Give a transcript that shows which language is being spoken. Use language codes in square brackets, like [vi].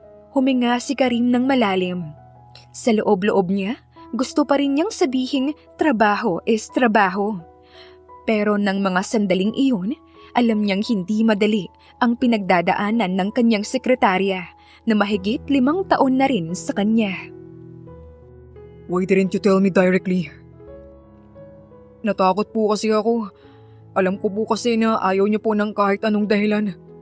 [tl] Huminga si Karim ng malalim. Sa loob-loob niya, gusto pa rin niyang sabihing trabaho is trabaho. Pero ng mga sandaling iyon, alam niyang hindi madali ang pinagdadaanan ng kanyang sekretarya na mahigit 5 taon na rin sa kanya. [en] Why didn't you tell me directly? [tl] Natakot po kasi ako. Alam ko po kasi na ayaw niyo po ng kahit anong dahilan.